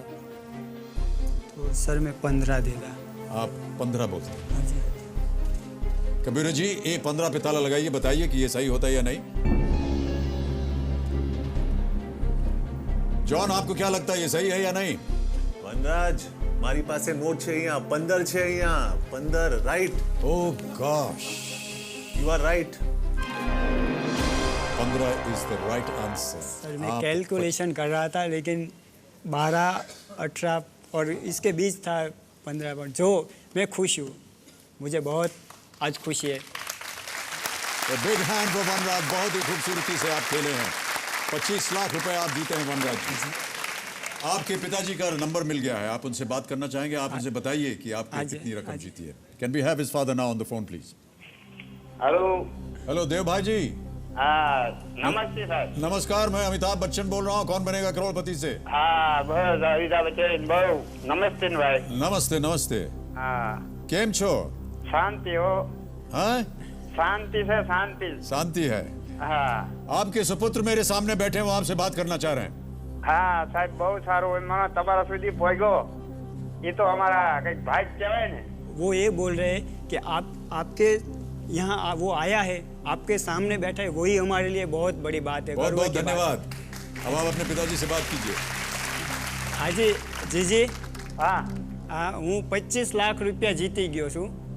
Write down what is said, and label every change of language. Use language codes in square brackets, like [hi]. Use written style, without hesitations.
[hi] तो सर मैं 15 देगा। आप 15 बोलते। हाँ जी। कबीर जी ये 15 पे ताला लगाइए, बताइए कि ये सही होता है या नहीं। जॉन आपको क्या लगता है ये सही है या नहीं? [gu] વનરાજ મારી પાસે નોટ છે અહીંયા 15 છે અહીંયા 15 right [en] Oh gosh. You are right 15 is the right answer. [hi] Sir मैं कैलकुलेशन कर रहा था लेकिन 12, 18 और इसके बीच था 15 पर। जो मैं खुश हूँ, मुझे बहुत आज खुशी है। [en] A big hand for Vanraj. [hi] बहुत ही खूबसूरती से आप खेले हैं। 25 लाख रुपए आप जीते हैं वनराज जी। आपके पिताजी का नंबर मिल गया है, आप उनसे बात करना चाहेंगे? आप उनसे बताइए कि आपने कितनी रकम जीती है। [en] Can we have his father now on the phone please? [hi] Hello. Hello देव भाई जी। हाँ नमस्ते सर। नमस्कार, मैं अमिताभ बच्चन बोल रहा हूँ। कौन बनेगा करोड़पति से? हाँ बस अमिताभ बच्चन बहु नमस्ते भाई। नमस्ते नमस्ते। हाँ [gu] केम छो? [hi] शांति हो। हाँ शांति से शांति। शांति है। हाँ आपके सुपुत्र मेरे सामने बैठे हैं, वो आपसे बात करना चाह रहे हैं। [gu] હા સાહેબ બહુ સારું મને તમારા સુધી પહોંચ્યો એ તો અમારા કઈક ભાઈ કહેવાય ને। [hi] वो ये बोल रहे हैं कि आपके यहाँ वो आया है, आपके सामने बैठा है, वही हमारे लिए बहुत बड़ी बात है। बहुत गर्व बहुत की बात है। धन्यवाद। अब आप अपने पिताजी से बात कीजिए। हाँ जी जीजी। [gu] હા हाँ હું 25 लाख रुपया जीती गयो છું।